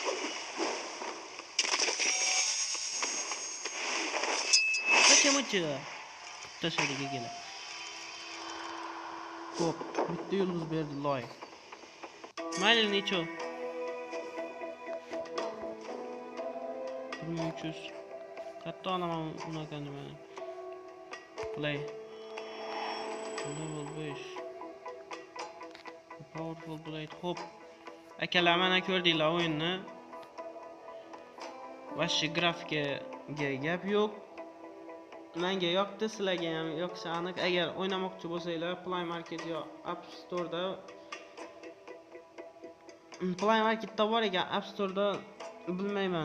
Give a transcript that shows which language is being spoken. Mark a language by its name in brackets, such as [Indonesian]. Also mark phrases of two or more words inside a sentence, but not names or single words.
[Uzbek] Kaçamoqchi. Tashadiga kelib. Xo'p, bitta yulduz berdi loy. Mayli necho? 300. Katta olaman unaqani mana. [English] Play. Level 5. Powerful blade. [Uzbek] Xo'p. Akalar mana ko'rdinglar o'yinni. Vashi grafikaga gap yo'q. Menga yoqdi, sizlarga ham yoqishi aniq. Agar o'ynamoqchi bo'lsanglar, Play Market yo App Store'da Play Marketda bor ekan, App Store'da bilmayman.